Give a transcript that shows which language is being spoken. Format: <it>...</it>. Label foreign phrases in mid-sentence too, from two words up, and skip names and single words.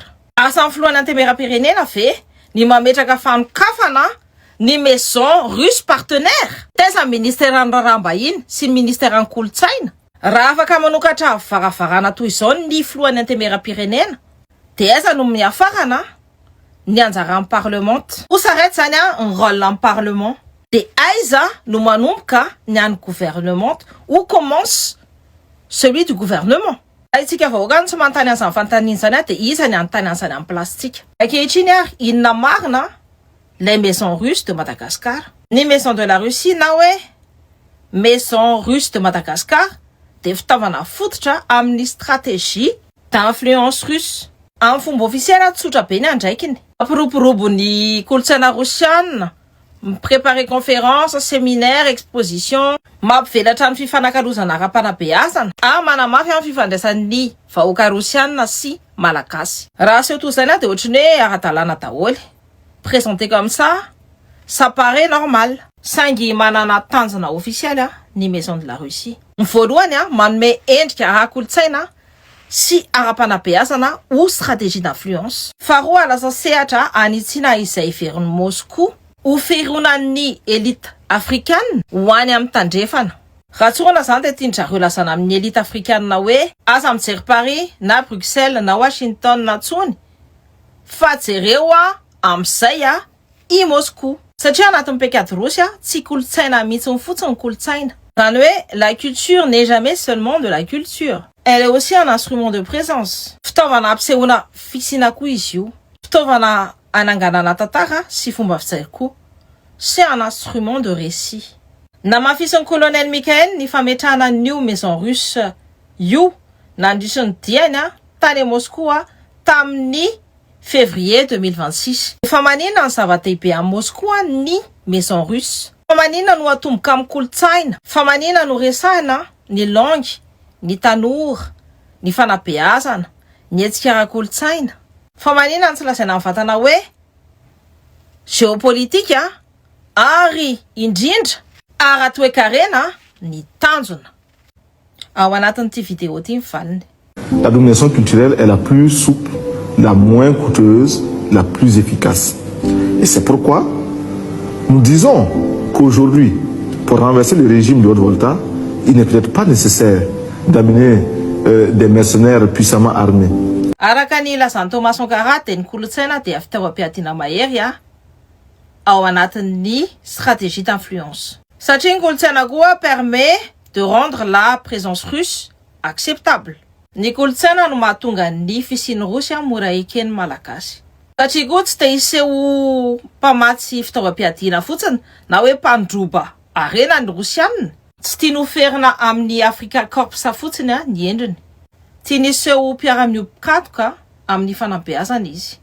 <mg>Asan'ny filohan'ny antemeram-pirenena ve ny mametraka fanokafana ny</mg> <fr>maison russe partenaire</fr> <mg>teza ministèran'ny raharaham-bahiny sy ministèran'ny kolotsaina. Raha afaka manokatra varavarana toy izao ny filohan'ny antemeram-pirenena dia aiza no miafarana ny anjaran'ny parlement. Ho s'arrête zany ny rôle ny parlement. De aiza no manomboka ny an'ny gouvernement.</mg> <fr>Où commence celui du gouvernement?</fr> <mg>Aitsika vahoaka tsy manontany an'izany fanontaniana zany dia iza ny anontany an'izany amin'ny plastika. Ankehitriny ary inona marina</mg> <fr>les maisons russes de Madagascar,</fr> <mg>ny</mg> <fr>maison de la Russie</fr> <mg>na hoe</mg> <fr>maison russe de Madagascar</fr> <mg>dia fitaovana fototra amin'ny</mg> <fr>stratégie d'influence russe.</fr> <mg>Amin'ny fomba ofisiely tsotra be ny andraikiny. Ampiroborobo ny kolotsaina rosiana,</mg> <fr>préparer conférence, séminaire, exposition,</fr> <mg>mampivelatra ny fifanankalozana ara-panabeazana manamafy amin'ny fifandraisan'ny vahoaka rosiana sy malagasy. Raha seho toy izany dia ohatrany hoe ara-dalàna daholo.</mg> <fr>Présenté comme ça paraît normal.</fr> <mg>Saingy manana tanjona ofisiely ny</mg> <fr>maison de la Russie.</fr> <mg>Ny voalohany manome endrika ara-kolotsaina sy ara-panabeazana</mg> <fr>ou stratégie d'influence.</fr> <mg>Faharoa lasa sehatra anitsiana izay iverin'ny Moscou ho fironan'ny</mg> <fr>élite africaine</fr> <mg>ho any amin'ny tandrefana. Raha tsorana zany dia tianjareo lazana amin'ny</mg> <fr>élite africaine</fr> <mg>hoe aza mijery Paris na Bruxelles na Washington na tsony fa jereo amin'izay i Moscou. Satria anatin'ny paikady Rosy tsy kolotsaina mihitsy fotsiny kolotsaina. Zany hoe</mg> <fr>la culture n'est jamais seulement de la culture. Elle est aussi un instrument de présence.</fr> <mg>Fitaovana ampisehoana fisina koa izy io. Fitaovana ananganana tantara sy fomba fijery koa.</mg> <fr>C'est un instrument de récit.</fr> <mg>Namafisin'ny colonel Mikhail ny fametrahana new</mg> <fr>maison russe</fr> <mg>io nandritry ny diany tany Moscou tamin'ny février 2026. Efa maninona ny zava-dehibe à Moscou ny</mg> <fr>maison russe.</fr> <mg>Fa maninona no atomboka amin'ny kolotsaina. Fa maninona no resahana ny langue, ny tanora, ny fanabeazana, ny hetsika ara-kolotsaina. Fa maninona ny tsy lazaina amin'ny vatana hoe géopolitika ary indrindra ara-toekarena ny tanjona. Ao anatin'ity vidéo ity mivaliny.</mg> <fr>La domination culturelle est la plus souple, la moins coûteuse, la plus efficace. Et c'est pourquoi nous disons qu'aujourd'hui, pour renverser le régime de Haute-Volta, il n'est peut-être pas nécessaire d'amener des mercenaires puissamment armés.</fr> <mg>Araka ny lazan'ny Thomas Sankara dia ny kolotsaina dia fitaovam-piadiana mahery ao anatin'ny</mg> <fr>stratégie d'influence.</fr> <mg>Satria ny kolotsaina koa</mg> <fr>permet de rendre la présence russe acceptable.</fr> <mg>Ny kolotsaina no mahatonga ny fisian'ny Rosy mora eken'ny malagasy. Satria koa tsy dia iseho mpamatsy fitaovam-piadiana fotsiny na hoe mpandroba arena ny Rosianina. Tsy tiany oferina amin'ny Africa Corps fotsiny ny endriny. Tiany iseho mpiara-miopikatoka amin'ny fanabeazana izy.</mg>